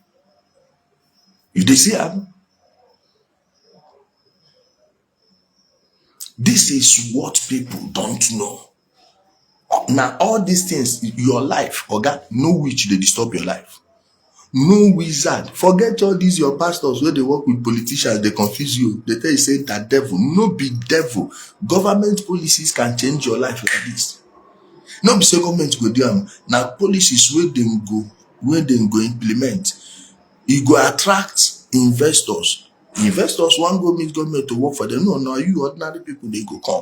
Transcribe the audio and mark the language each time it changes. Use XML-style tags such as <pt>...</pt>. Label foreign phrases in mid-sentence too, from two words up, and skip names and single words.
<pcm>You they see them? This is what people don't know. Now, all these things, your life, oga, no witch they disturb your life. No wizard. Forget all these your pastors where they work with politicians, they confuse you. They tell you say that devil. No be devil. Government policies can change your life like this. No be say government go do am. Now policies where they go implement. E go attract investors. Investors wan go meet government to work for them. No, you ordinary people they go come.</pcm>